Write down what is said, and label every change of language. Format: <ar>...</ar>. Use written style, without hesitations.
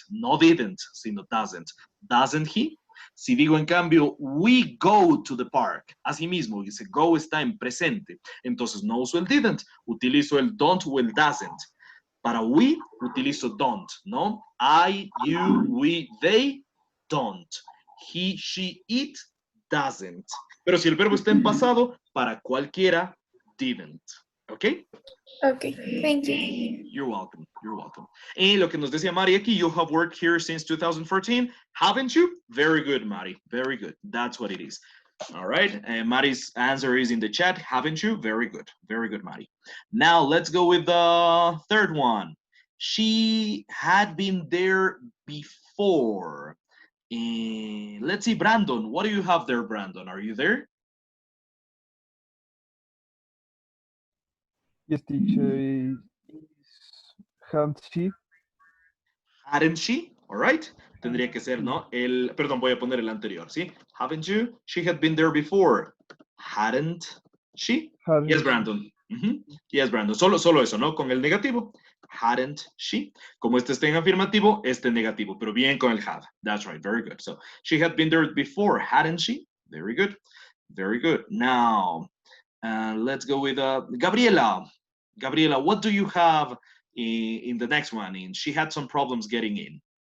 <es>No didn't, sino doesn't.</es> <en>Doesn't he?</en> <es>Si digo en cambio,</es> <en>we go to the park,</en> <es>asimismo, dice go está en presente, entonces no uso el didn't, utilizo el don't o el doesn't. Para we, utilizo don't, ¿no? I, you, we, they, don't.</es> <en>He, she, it, doesn't.</en> <es>Pero si el verbo está en pasado, para cualquiera, didn't. ¿Ok?</es> <en>Okay, thank you. You're welcome. You're welcome.</en> <es>Y lo que nos decía Mari aquí,</es> <en>you have worked here since 2014, haven't you? Very good, Mari. Very good. That's what it is. All right. Mari's answer is in the chat. Haven't you? Very good. Very good, Mari. Now let's go with the third one. She had been there before. Let's see, Brandon. What do you have there, Brandon? Are you there? Yes, teacher. Hadn't she? Hadn't she? All right.</en> <es>Tendría que ser, ¿no? Perdón, voy a poner el anterior, ¿sí?</es> <en>Haven't you? She had been there before. Hadn't she? Hadn't Yes, she?</en> <es>Brandon. Yes, Brandon. Solo eso, ¿no? Con el negativo.</es> <en>Hadn't she?</en> <es>Como este está en afirmativo, este negativo, pero bien con el had.</es> <en>That's right. Very good. So she had been there before, hadn't she? Very good. Very good. Now, let's go with Gabriela. Gabriela, what do you have in the next one? She had some problems getting in.</en>